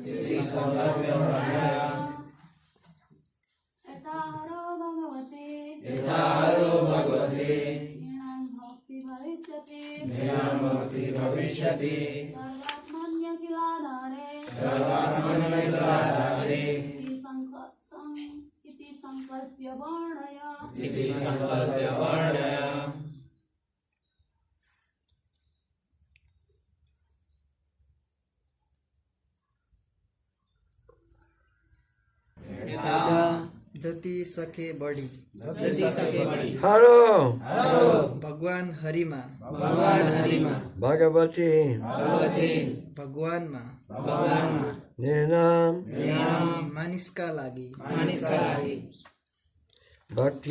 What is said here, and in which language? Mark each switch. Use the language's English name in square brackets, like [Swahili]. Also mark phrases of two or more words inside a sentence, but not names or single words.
[Sanskrit] यथाहरो भगवते निराम् भक्ति भविष्यति सर्वात्मन्य खिलाधरे इति सङ्कल्प्य वर्णय [Nepali] जति सके बढी [Sanskrit] Haro [Nepali] भगवान हरिमा [Sanskrit] Bhagavati [Nepali] भगवानमा [Sanskrit] Ninam [Nepali] मानिसका लागि [Sanskrit] Bhakti